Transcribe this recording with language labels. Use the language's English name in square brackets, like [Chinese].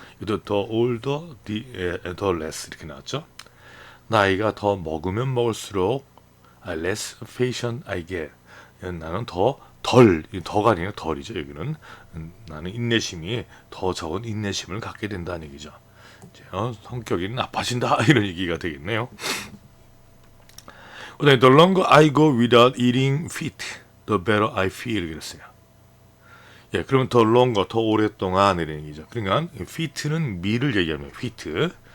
[Korean] 이것도 [English] the older, the less [Korean] 이렇게 나왔죠. 나이가 더 먹으면 먹을수록 [English] less patient I get. [Korean] 나는 더가 아니라 덜이죠. 여기는 나는 인내심이 더 적은 인내심을 갖게 된다는 얘기죠. 성격이 나빠진다 이런 얘기가 되겠네요. 그다음에 [English] the longer I go without eating fit, the better I feel [Korean] 그랬어요. 예, 그러면 [English] the longer [Korean] 더 오랫동안 이런 얘기죠. 그러니까 fit는 밀을 얘기하면 fit.